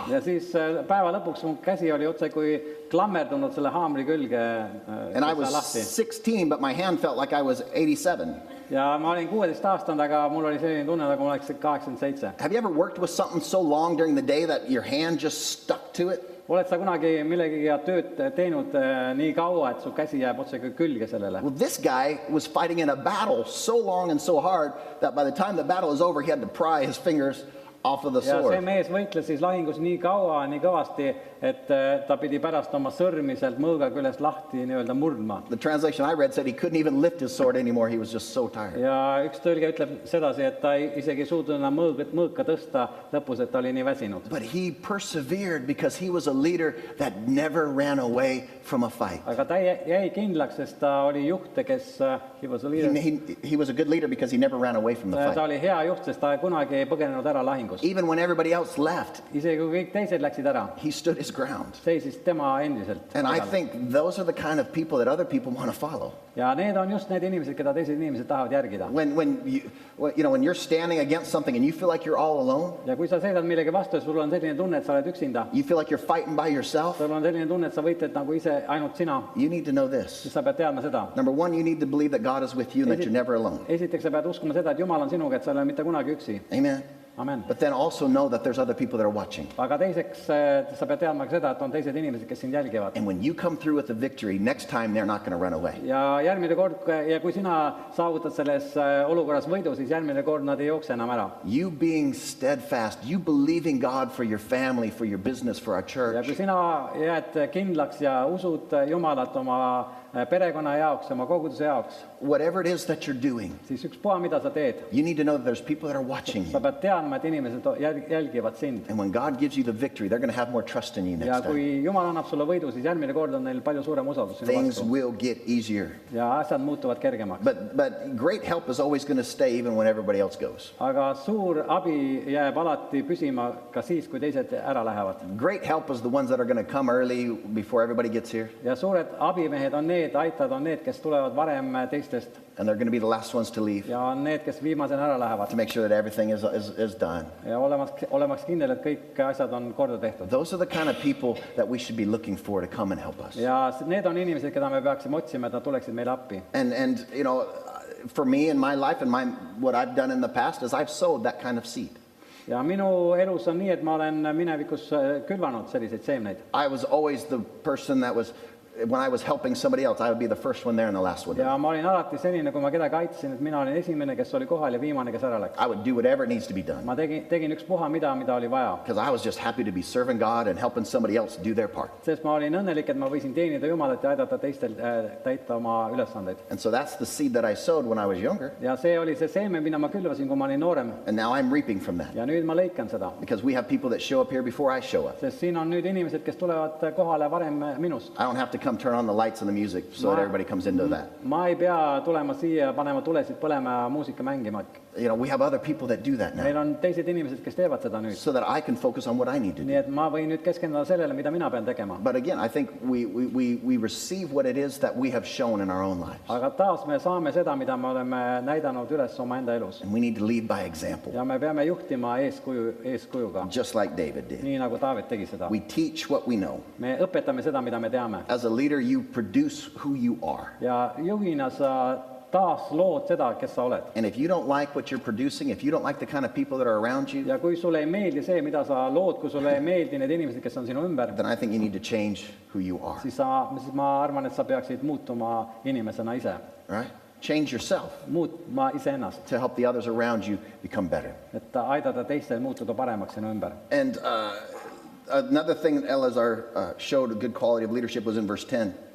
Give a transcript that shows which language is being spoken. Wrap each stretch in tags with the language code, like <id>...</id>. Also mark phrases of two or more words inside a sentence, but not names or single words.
<et>Ja siis päeva lõpuks mu käsi oli otse kui klammerdunud selle haamri külge</et> <en>And I was</en> <et>lahti.</et> <en>16, but my hand felt like I was 87.</en> <et>Ja ma olin 16-aastane, aga mul oli selline tunne, nagu ma oleks 87.</et> <en>Have you ever worked with something so long during the day that your hand just stuck to it?</en> <et>Oled sa kunagi millegagi tööd teinud nii kaua, et su käsi jääb otse kui külge sellele?</et> <en>Well, this guy was fighting in a battle so long and so hard that by the time the battle was over, he had to pry his fingers off of the</en> <et>Ja see</et> <en>sword.</en> <et>mees võitles siis lahingus nii kaua, nii kõvasti, et ta pidi pärast oma sõrmi sealt mõõga küljest lahti nii-öelda murdma.</et> <en>The translation I read said he couldn't even lift his sword anymore. He was just so tired.</en> <et>Ja üks tõlge ütleb sedasi, et ta isegi ei suutnud enam mõõka tõsta lõpus, et ta oli nii väsinud.</et> <en>But he persevered because he was a leader that never ran away from a fight.</en> <et>Aga ta jäi kindlaks, sest ta oli juht, kes</et> <en>he was a leader. He was a good leader because he never ran away from the</en> <et>Ta</et> <en>fight.</en> <et>oli hea juht, sest ta kunagi ei põgenenud ära lahingus.</et> <en>Even when everybody else left,</en> <et>Isegi kui kõik teised läksid ära,</et> <en>he stood his ground.</en> <et>seisis tema endiselt.</et> <en>And I think those are the kind of people that other people want to follow.</en> <et>Ja need on just need inimesed, keda teised inimesed tahavad järgida.</et> <en>When you're standing against something and you feel like you're all alone,</en> <et>Ja kui sa seisad millegi vastu ja sul on selline tunne, et sa oled üksinda,</et> <en>you feel like you're fighting by yourself,</en> <et>sul on selline tunne, et sa võitled nagu ise ainult sina,</et> <en>you need to know this.</en> <et>siis sa pead teadma seda.</et> <en>Number one, you need to believe that God is with you and that you're never alone.</en> <et>Esiteks sa pead uskuma seda, et Jumal on sinuga, et sa ei ole mitte kunagi üksi.</et> <en>Amen.</en> <et>Amen.</et> <en>But then also know that there's other people that are watching.</en> <et>Aga teiseks sa pead teadma ka seda, et on teised inimesed, kes sind jälgivad.</et> <en>And when you come through with the victory, next time they're not going to run away.</en> <et>Ja järgmine kord, ja kui sina saavutad selles olukorras võidu, siis järgmine kord nad ei jookse enam ära.</et> <en>You being steadfast, you believing God for your family, for your business, for our</en> <et>Ja</et> <en>church,</en> <et>kui sina jääd kindlaks ja usud Jumalat oma perekonna jaoks, oma koguduse jaoks,</et> <en>whatever it is that you're doing,</en> <et>siis ükspuha, mida sa teed,</et> <en>you need to know that there's people that are watching</en> <et>sa</et> <en>you.</en> <et>pead teadma, et inimesed jälgivad sind.</et> <en>And when God gives you the victory, they're going to have more trust in you</en> <et>Ja</et> <en>next time.</en> <et>kui Jumal annab sulle võidu, siis järgmine kord on neil palju suurem usaldus sinu</et> <en>Things</en> <et>vastu.</et> <en>will get easier.</en> <et>Ja asjad muutuvad kergemaks.</et> <en>But great help is always going to stay even when everybody else goes.</en> <et>Aga suur abi jääb alati püsima ka siis, kui teised ära lähevad.</et> <en>Great help is the ones that are going to come early before everybody gets here.</en> <et>Ja suured abimehed on need, aitajad on need, kes tulevad varem teistest.</et> <en>And they're going to be the last ones to leave</en> <et>Ja on need, kes viimasena ära lähevad.</et> <en>to make sure that everything is done.</en> <et>Ja olemaks kindel, et kõik asjad on korda tehtud.</et> <en>Those are the kind of people that we should be looking for to come and help us.</en> <et>Ja need on inimesed, keda me peaksime otsima, et nad tuleksid meile appi.</et> <en>And you know, for me in my life and what I've done in the past is I've sowed that kind of seed.</en> <et>Ja minu elus on nii, et ma olen minevikus külvanud selliseid seemneid.</et> <en>I was always the person that was, when I was helping somebody else, I would be the first one there and the last one.</en> <et>Ja ma olin alati selline, kui ma kedagi aitasin, et mina olin esimene, kes oli kohal ja viimane, kes ära läks.</et> <en>I would do whatever needs to be done</en> <et>Ma tegin ükspuha mida oli vaja.</et> <en>because I was just happy to be serving God and helping somebody else do their part.</en> <et>Sest ma olin õnnelik, et ma võisin teenida Jumalat ja aidata teistel täita oma ülesandeid.</et> <en>And so that's the seed that I sowed when I was younger.</en> <et>Ja see oli see seeme, mida ma külvasin, kui ma olin noorem.</et> <en>And now I'm reaping from that</en> <et>Ja nüüd ma lõikan seda.</et> <en>because we have people that show up here before I show up.</en> <et>Sest siin on nüüd inimesed, kes tulevad kohale varem minust.</et> <en>I don't have to come turn on the lights and the music so that everybody comes into that.</en> <et>Ma ei pea tulema siia ja panema tulesid põlema ja muusika mängima.</et> <en>You know, we have other people that do that</en> <et>Meil</et> <en>now</en> <et>on teised inimesed, kes teevad seda nüüd.</et> <en>so that I can focus on what I need to do.</en> <et>Nii et ma võin nüüd keskenduda sellele, mida mina pean tegema.</et> <en>But again, I think we receive what it is that we have shown in our own lives.</en> <et>Aga taas me saame seda, mida me oleme näidanud üles omaenda elus.</et> <en>And we need to lead by example,</en> <et>Ja me peame juhtima eeskujuga,</et> <en>just like David did.</en> <et>nii nagu Taavet tegi seda.</et> <en>We teach what we know.</en> <et>Me õpetame seda, mida me teame.</et> <en>As a leader, you produce who you are.</en> <et>Ja juhina sa taas lood seda, kes sa oled.</et> <en>And if you don't like what you're producing, if you don't like the kind of people that are around you,</en> <et>Ja kui sulle ei meeldi see, mida sa lood, kui sulle ei meeldi need inimesed, kes on sinu ümber,</et> <en>then I think you need to change who you are,</en> <et>siis ma arvan, et sa peaksid muutuma inimesena ise.</et> <en>right? Change yourself</en> <et>Muutma iseennast,</et> <en>to help the others around you become better.</en> <et>et aidata teistel muutuda paremaks sinu ümber.</et> <en>And another thing that Eleazar showed a good quality of leadership was in verse 10.</en>